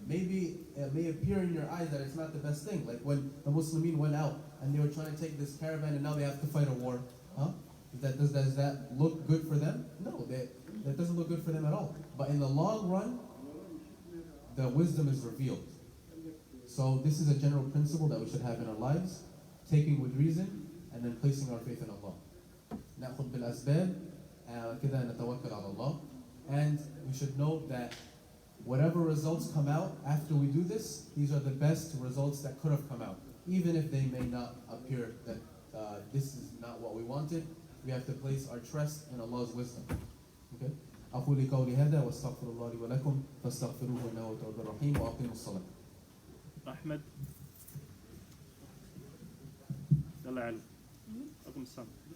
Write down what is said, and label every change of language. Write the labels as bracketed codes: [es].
[en] Maybe it may appear in your eyes that it's not the best thing. Like when the Muslimin went out and they were trying to take this caravan and now they have to fight a war. Huh? Does that look good for them? No, that doesn't look good for them at all. But in the long run, the wisdom is revealed. So this is a general principle that we should have in our lives. Taking with reason and then placing our faith in Allah. [ar] نأخذ بالأسباب كذا نتوكل على الله. [en] And we should note that whatever results come out after we do this, these are the best results that could have come out. Even if they may not appear that this is not what we wanted, we have to place our trust in Allah's wisdom. Okay? [ar] أقول قولي هذا واستغفر الله لي ولكم فاستغفروه إنه هو التواب الرحيم وأقيموا الصلاة. أحمد يلا يا علي أقم الصلاة.